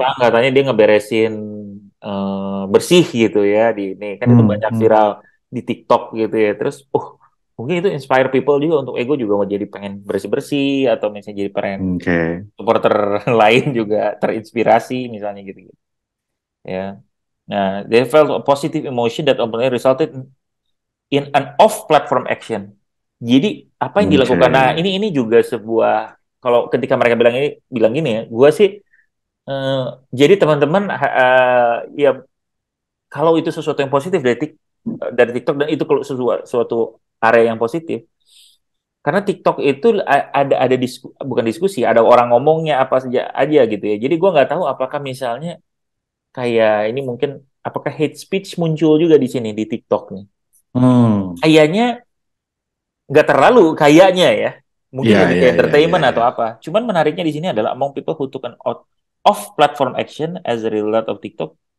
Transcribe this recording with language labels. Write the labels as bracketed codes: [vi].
[id] Jepang katanya dia ngeberesin bersih gitu ya di ini kan itu Hmm. banyak Hmm. viral di TikTok gitu ya. Terus, mungkin itu [en] inspire people [id] juga untuk ego juga mau jadi pengen bersih bersih atau misalnya jadi pengen Oke. supporter lain juga terinspirasi misalnya gitu, ya. [en] Nah, they felt a positive emotion that ultimately resulted in an off-platform action. [id] Jadi apa yang Oke. dilakukan? Nah, ini juga sebuah kalau ketika mereka bilang gini ya, gue sih eh, jadi teman-teman ya kalau itu sesuatu yang positif dari TikTok dan itu kalau suatu area yang positif, karena TikTok itu ada bukan diskusi, ada orang ngomongnya apa saja aja gitu ya. Jadi gue nggak tahu apakah misalnya kayak ini mungkin apakah hate speech muncul juga di sini di TikTok nih. Hmm. Kayaknya nggak terlalu kayaknya ya. Mungkin Ya, lebih ke ya, ya, ya, entertainment atau ya. apa. Cuman menariknya di sini adalah [en] among people who took an out off platform action as a result of TikTok.